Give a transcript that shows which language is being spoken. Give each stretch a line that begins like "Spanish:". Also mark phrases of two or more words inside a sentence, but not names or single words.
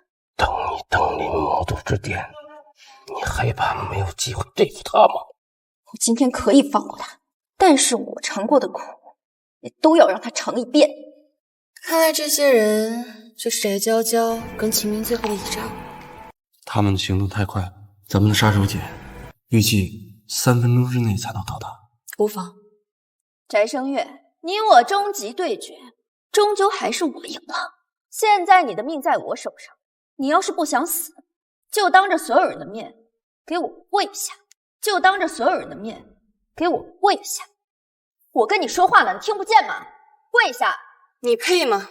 Chinese: 等你登臨魔都之巔，你害怕沒有機會對付他嗎？我今天可以放過他，但是我嘗過的苦也都要讓他嘗一遍。看來這些人就是翟嬌嬌跟秦明最後的一仗。他們的行動太快了，咱們的殺手鐧預計3分鐘之內才能到達。無妨。翟聲月，你我終極對決，終究還是我贏了。現在你的命在我手上，你要是不想死，就當着所有人的面給我跪下，就當着所有人的面給我跪下。我跟你說話呢，你聽不見嗎？跪下！你配嗎？